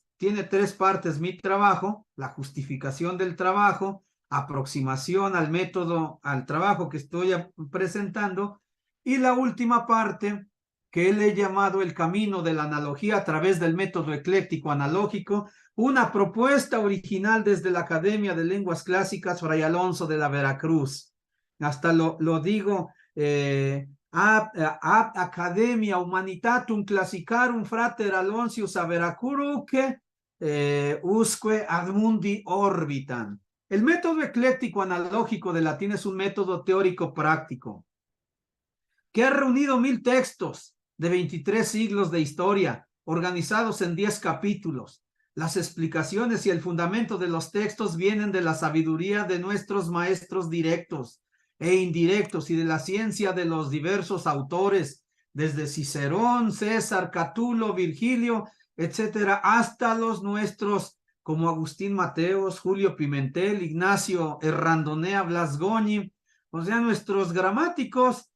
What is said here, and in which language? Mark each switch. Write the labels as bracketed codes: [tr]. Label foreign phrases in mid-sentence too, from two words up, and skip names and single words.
[es] Tiene 3 partes mi trabajo: la justificación del trabajo, aproximación al método, al trabajo que estoy presentando, y la última parte, que le he llamado el camino de la analogía a través del método ecléctico analógico, una propuesta original desde la Academia de Lenguas Clásicas Fray Alonso de la Veracruz. Hasta lo digo, [la] ab Academia Humanitatum Classicarum Frater Aloysius a Veracruce usque ad mundi orbitan. [es] El método ecléctico analógico de latín es un método teórico práctico que ha reunido 1000 textos de 23 siglos de historia, organizados en 10 capítulos. Las explicaciones y el fundamento de los textos vienen de la sabiduría de nuestros maestros directos e indirectos y de la ciencia de los diversos autores, desde Cicerón, César, Catulo, Virgilio, etcétera, hasta los nuestros como Agustín Mateos, Julio Pimentel, Ignacio Errandonea, Blas Goñi, o sea, nuestros gramáticos.